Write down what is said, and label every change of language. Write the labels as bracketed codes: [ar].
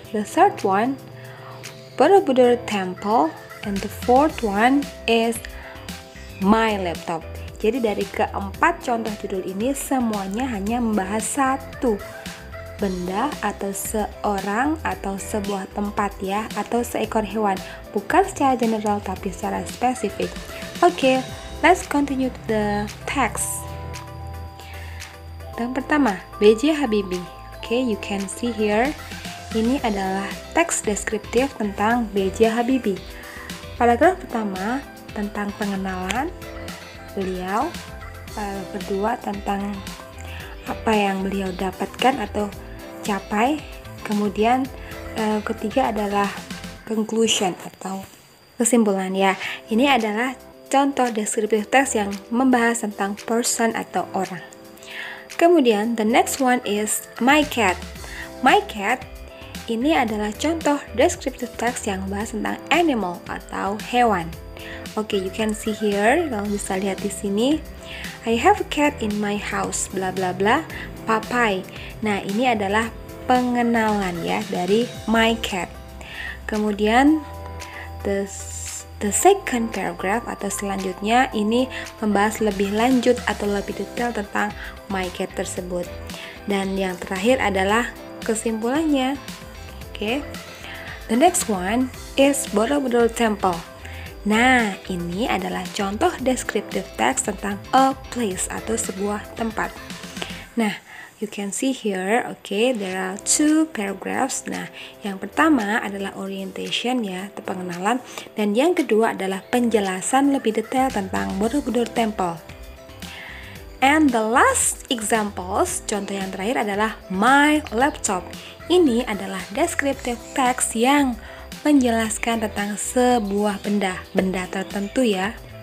[en] The third one, Borobudur Temple. And the fourth one is My Laptop. [id] Jadi dari keempat contoh judul ini semuanya hanya membahas satu benda atau seorang atau sebuah tempat ya, atau seekor hewan, bukan secara general tapi secara spesifik. [en] Oke, let's continue to the text. [id] Yang pertama, [en] B.J. Habibie. Oke, you can see here. [id] Ini adalah teks deskriptif tentang B.J. Habibie. Paragraf pertama tentang pengenalan beliau, kedua tentang apa yang beliau dapatkan atau capai, kemudian ketiga adalah conclusion atau kesimpulan ya. Ini adalah contoh deskriptif teks yang membahas tentang person atau orang. Kemudian [en] the next one is My Cat. [id] My Cat ini adalah contoh descriptive text yang membahas tentang animal atau hewan. [en] Oke, you can see here, [id] kamu bisa lihat di sini. [en] I have a cat in my house, bla bla bla, Papai. [id] Nah, ini adalah pengenalan ya dari My Cat. Kemudian [en] the second paragraph [id] atau selanjutnya ini membahas lebih lanjut atau lebih detail tentang My Cat tersebut. Dan yang terakhir adalah kesimpulannya. Oke. [en] The next one is Borobudur Temple. [id] Nah, ini adalah contoh descriptive text tentang a place atau sebuah tempat. [en] Nah, you can see here, okay, there are two paragraphs. [id] Nah, yang pertama adalah orientation ya, atau pengenalan, dan yang kedua adalah penjelasan lebih detail tentang Borobudur Temple. [en] And the last examples, [id] contoh yang terakhir adalah My Laptop. Ini adalah descriptive text yang menjelaskan tentang sebuah benda tertentu ya.